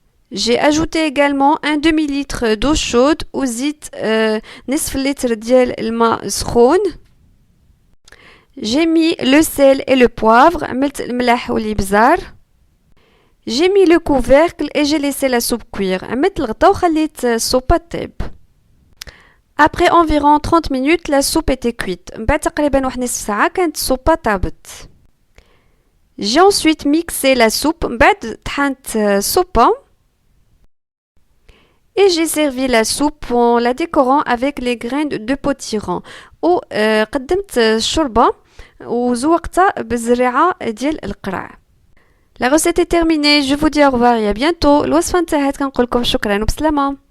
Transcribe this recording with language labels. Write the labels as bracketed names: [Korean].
[French] J'ai ajouté également un demi-litre d'eau chaude ou [Arabic] نصف [French] litre [Arabic] ديال الماء سخون. [French] J'ai mis le sel et le poivre. [Arabic] عملت الملح والابزار. [French] J'ai mis le couvercle et j'ai laissé la soupe cuire. [Arabic] عملت الغطا وخليت السوبة تطيب. [French] Après environ 30 minutes, la soupe était cuite. [Arabic] بعد تقريبا واحد نصف ساعة كانت السوبة طابت. [French] J'ai ensuite mixé la soupe. [Arabic] بعد طحنت السوبة. [French] Et j'ai servi la soupe en la décorant avec les graines de potiron. [Arabic] قدمت الشوربة وزوقتها بالزريعة ديال القرع. [French] La recette est terminée. Je vous dis au revoir et à bientôt. [Arabic] الوصفة انتهت. كنقول لكم شكرا وبسلامة.